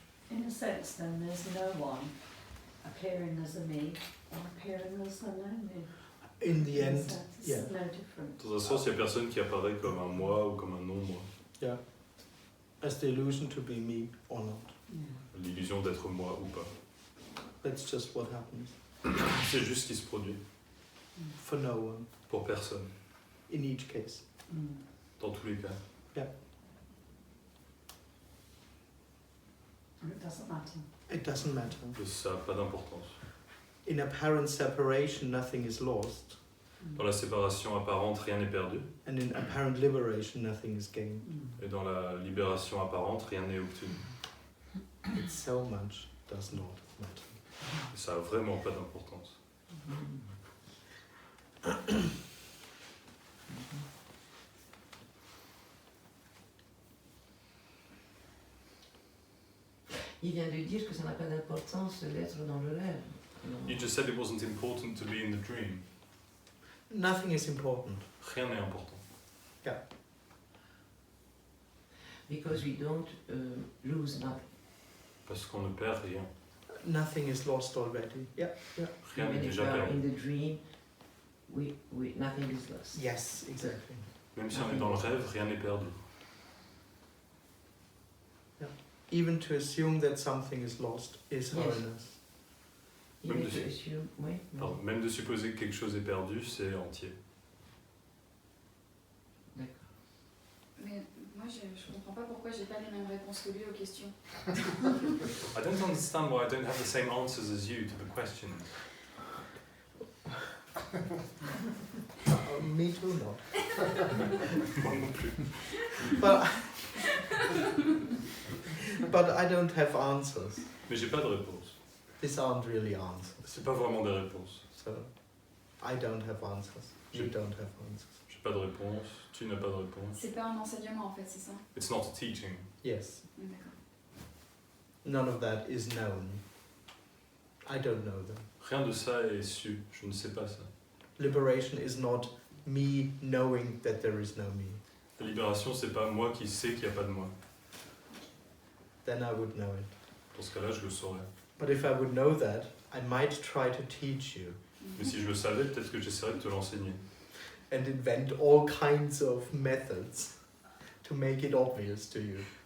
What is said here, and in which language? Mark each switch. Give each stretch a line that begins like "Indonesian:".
English: In a sense, then, there's no one appearing as a me or appearing as a no me. In the In a end, sense, it's yeah. no different.
French: Dans un sens, il n'y a personne qui apparaît comme un moi ou comme un non-moi.
English: Yeah. As the illusion to be me or not. Yeah.
French: L'illusion d'être moi ou pas.
English: That's just what happens.
French: C'est juste ce qui se produit.
English: For no one,
French: Pour personne.
English: in each case. Mm.
French: Dans tous les cas.
English: And it doesn't matter. It doesn't matter.
French: Ça n'a pas d'importance.
English: In apparent separation, nothing is lost.
French: Dans la séparation apparente, rien n'est perdu.
English: And in apparent liberation, nothing is gained. Mm.
French: Et dans la libération apparente, rien n'est obtenu.
English: It so much does not matter.
French: Et ça n'a vraiment pas d'importance. Il vient de dire que ça n'a pas d'importance d'être dans le rêve. Non.
English: You just said it wasn't important to be in the dream. Nothing is important.
French: Rien n'est important.
English: Because we don't lose nothing.
French: Parce qu'on ne perd rien.
English: Nothing is lost already. Yeah.
French: Rien n'est
English: Even if
French: déjà
English: we are in
French: perdu.
English: the dream, nothing is lost. Yes, exactly.
French: Même si on est dans le rêve, rien n'est perdu.
English: Even to assume that something is lost is hollowness. Even
French: Même
English: if de- you assume,
French: oui, non. Pardon, même de supposer que quelque chose est perdu, c'est entier. D'accord. Mais moi, je comprends pas pourquoi j'ai pas les mêmes réponses que lui aux questions.
English: I don't understand why I don't have the same answers as you to the questions. Me too, not.
French: Moi non plus.
English: But I don't have answers.
French: Mais j'ai pas de réponse.
English: These aren't really answers.
French: C'est pas vraiment des réponses.
English: So I don't have answers. You don't have answers.
French: J'ai pas de réponse, tu n'as pas de réponse. C'est pas un enseignement en fait, c'est ça?
English: It's not a teaching. Yes.
French: D'accord.
English: None of that is known. I don't know them.
French: Rien de ça est su, je ne sais pas ça.
English: Liberation is not me knowing that there is no me.
French: La libération, c'est pas moi qui sais qu'il n'y a pas de moi.
English: Then I would know it.
French: Dans ce cas-là, je le saurais.
English: But if I would know that, I might try to teach you
French: Mais si je le savais, peut-être que j'essaierais de te l'enseigner.
English: and invent all kinds of methods to make it obvious to you.